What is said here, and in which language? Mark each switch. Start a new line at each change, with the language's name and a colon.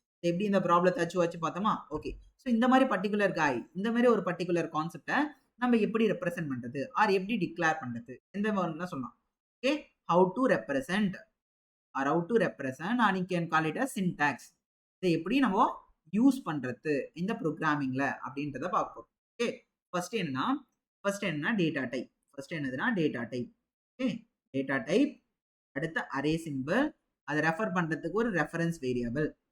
Tamil: எப்படி இந்த ப்ராப்ளத்தை வச்சு பார்த்தோமா? ஓகே. ஸோ இந்த மாதிரி பர்டிகுலர் ஒரு பர்டிகுலர் கான்செப்டை நம்ம எப்படி ரெப்ரசென்ட் பண்றது ஆர் எப்படி டிக்ளேர் பண்றது எந்த மாதிரிலாம் சொல்லலாம்.
English: Okay, how to represent or how to represent or you can call it as syntax.
Tamil: இதை எப்படி நம்ம யூஸ் பண்றது இந்த ப்ரோக்ராமிங்ல அப்படின்றத பார்ப்போம். ஓகே, ஃபர்ஸ்ட் என்னன்னா டேட்டா டைப். ஃபர்ஸ்ட் என்னதுன்னா data type. Okay, data type, அடுத்து அரே சிம்பிள், அதை ரெஃபர் பண்றதுக்கு ஒரு ரெஃபரன்ஸ் வேரியபிள்.